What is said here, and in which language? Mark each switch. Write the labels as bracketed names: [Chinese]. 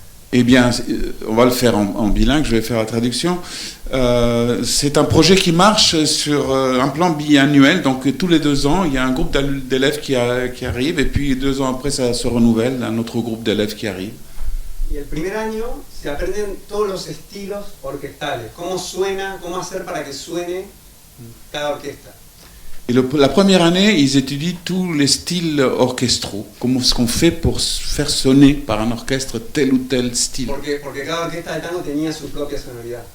[French] Eh bien, on va le faire en bilingue, je vais faire la traduction. C'est un projet qui marche sur un plan biannuel, donc tous les 2 ans, il y a un groupe d'élèves qui arrive, et puis 2 ans après, ça se renouvelle, un autre groupe d'élèves qui arrive. [Spanish] Y el primer año se aprenden todos los estilos orquestales, cómo suena, cómo hacer para que suene cada orquesta. [French] Et la première année, ils étudient tous les styles orchestraux, comment ce qu'on fait pour faire sonner par un orchestre tel ou tel style. [Spanish] Porque cada orquesta de tango tenía su propia sonoridad.